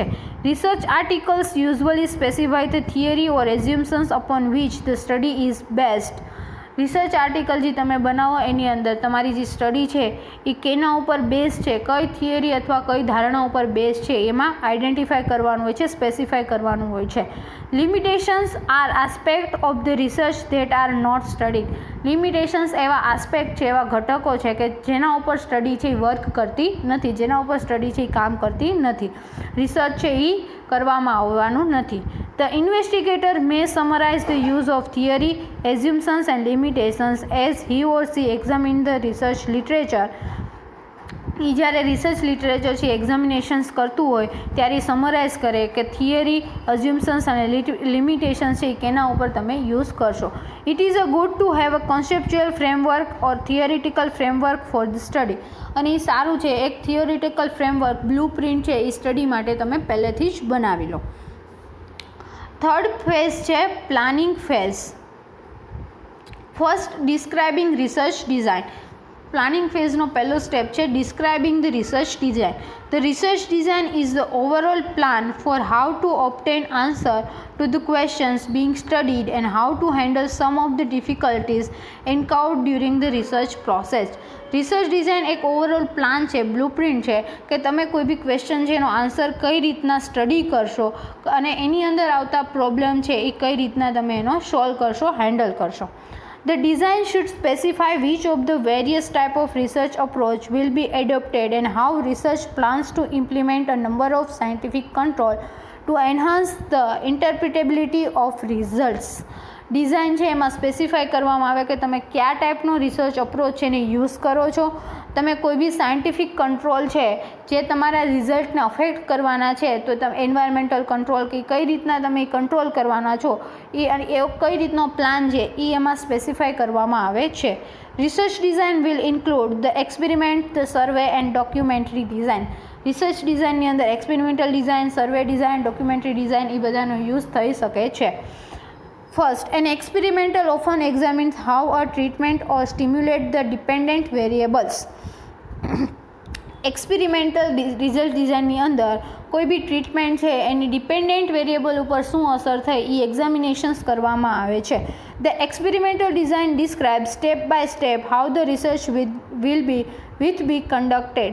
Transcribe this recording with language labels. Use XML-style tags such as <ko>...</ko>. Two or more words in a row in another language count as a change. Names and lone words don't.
<en>research articles usually specify the theory or assumptions upon which the study is based research article</en> <gu>જે તમે બનાવો એની અંદર તમારી જે સ્ટડી છે એ કેના ઉપર બેઝ છે, કઈ થિયરી અથવા કઈ ધારણા ઉપર બેઝ છે એમાં આઈડેન્ટિફાય કરવાનું હોય છે, સ્પેસિફાય કરવાનું હોય છે.</gu> <en>limitations are aspect of the research that are not studied.</en> <gu>લિમિટેશન્સ એવા આસ્પેક્ટ છે, એવા ઘટકો છે કે જેના ઉપર સ્ટડી છે એ વર્ક કરતી નથી, જેના ઉપર સ્ટડી છે એ કામ કરતી નથી, રિસર્ચ છે એ કરવામાં આવવાનું નથી.</gu> <en>The investigator may summarize the use of theory, assumptions and limitations as he or she examine the research literature.</en> <gu>એ જ્યારે</gu> <en>research literature</en> <gu>છે એક્ઝામિનેશન્સ કરતું હોય ત્યારે સમરાઇઝ કરે કે થિયરી, અઝ્યુમ્સન્સ અને લિમિટેશન્સ છે કેના ઉપર તમે યુઝ કરશો.</gu> <en>it is a good to have a conceptual framework or theoretical framework for the study.</en> <gu>અને એ સારું છે, એક</gu> <en>theoretical framework, blue print</en> <gu>છે એ સ્ટડી માટે તમે પહેલેથી જ બનાવી લો.</gu> <en>third phase છે planning phase. first describing research design.</en> <gu>પ્લાનિંગ ફેઝનો પહેલો સ્ટેપ છે</gu> <en>describing the research design. the research design is the overall plan for how to obtain answer to the questions being studied and how to handle some of the difficulties encountered during the research process.</en> <gu>રિસર્ચ ડિઝાઇન એક</gu> <en>overall plan</en> <gu>છે, બ્લુપ્રિન્ટ છે કે તમે કોઈ બી ક્વેશ્ચન છે એનો આન્સર કઈ રીતના સ્ટડી કરશો અને એની અંદર આવતા પ્રોબ્લેમ છે એ કઈ રીતના તમે એનો સોલ્વ કરશો, હેન્ડલ કરશો.</gu> <en>The design should specify which of the various type of research approach will be adopted and how research plans to implement a number of scientific control to enhance the interpretability of results.</en> <gu>ડિઝાઇન છે એમાં સ્પેસિફાઈ કરવામાં આવે કે તમે કયા ટાઈપનો</gu> <en>research approach</en> <gu>છે એને યુઝ કરો છો, તમે કોઈ બી</gu> <en>scientific control</en> <gu>છે જે તમારા રિઝલ્ટને અફેક્ટ કરવાના છે તો તમે</gu> <en>environmental control</en> <gu>કે કઈ રીતના તમે કંટ્રોલ કરવાના છો એ કઈ રીતનો પ્લાન છે એ એમાં સ્પેસિફાઈ કરવામાં આવે છે.</gu> <en>research design will include the experiment, the survey and documentary design.</en> <gu>રિસર્ચ ડિઝાઇનની અંદર</gu> <en>experimental design, survey design, documentary design</en> <gu>એ બધાનો યુઝ થઈ શકે છે.</gu> <en>First, an experimental often examines how a treatment or stimulate the dependent variables. experimental result</en> <gu>ડિઝાઇનની અંદર કોઈ બી ટ્રીટમેન્ટ છે એની</gu> <en>dependent variable</en> <gu>ઉપર શું અસર થઈ એ એક્ઝામિનેશન્સ કરવામાં આવે છે.</gu> <en>the experimental design describe step by step how the research will be conducted.</en>